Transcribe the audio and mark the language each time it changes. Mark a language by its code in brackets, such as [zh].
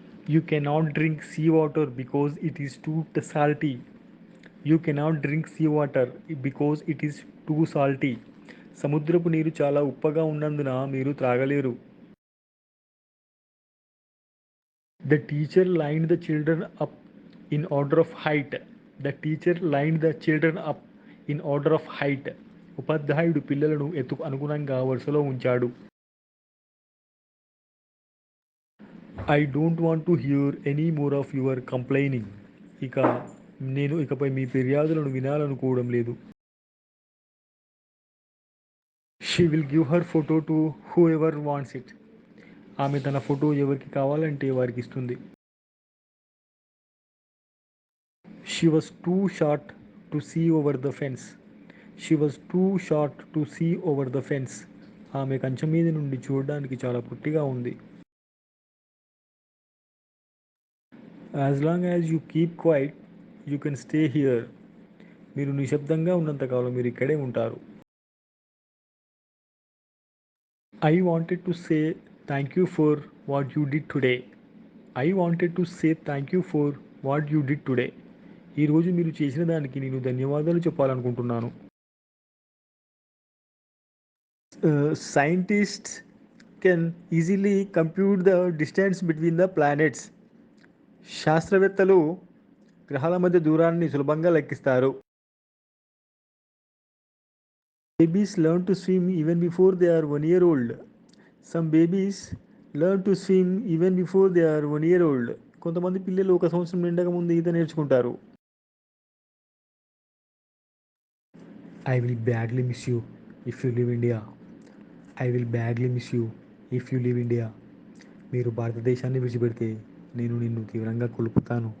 [en] You cannot drink sea water because it is too salty. You cannot drink sea water because it is too salty. [te] సముద్రపు నీరు చాలా ఉప్పగా ఉన్నందున మీరు త్రాగలేరు. [en] The teacher lined the children up in order of height. The teacher lined the children up in order of height. [te] ఉపాధ్యాయుడు పిల్లలను ఎత్తుకు అనుగుణంగా వరుసలో ఉంచాడు. [en] I don't want to hear any more of your complaining. [te] ఇక నేను ఇకపై మీ ఫిర్యాదులను వినాలనుకోవడం లేదు. [en] She will give her photo to whoever wants it. [te] ఆమె తన ఫోటో ఎవరికి కావాలంటే వారికి ఇస్తుంది. [en] She was too short to see over the fence. She was too short to see over the fence. [te] ఆమె కంచె మీద నుండి చూడడానికి చాలా పొట్టిగా ఉంది. [en] As long as you keep quiet you can stay here. [te] మీరు నిశ్శబ్దంగా ఉన్నంతకాలం మీరు ఇక్కడే ఉంటారు. [en] I wanted to say thank you for what you did today. I wanted to say thank you for what you did today. [te] ఈరోజు మీరు చేసిన దానికి నేను ధన్యవాదాలు చెప్పాలనుకుంటున్నాను. [en] Scientists can easily compute the distance between the planets. [te] శాస్త్రవేత్తలు గ్రహాల మధ్య దూరాన్ని సులభంగా లెక్కిస్తారు. [en] Babies learn to swim even before they are 1 year old. Some babies learn to swim even before they are 1 year old. [te] కొంతమంది పిల్లలు ఒక సంవత్సరం నిండక ముందు ఈత నేర్చుకుంటారు. [en] I will badly miss you if you leave India. I will badly miss you if you leave India. [te] మీరు భారతదేశాన్ని విడిచిపెడితే నేను నిన్ను తీవ్రంగా కొలుపుతాను.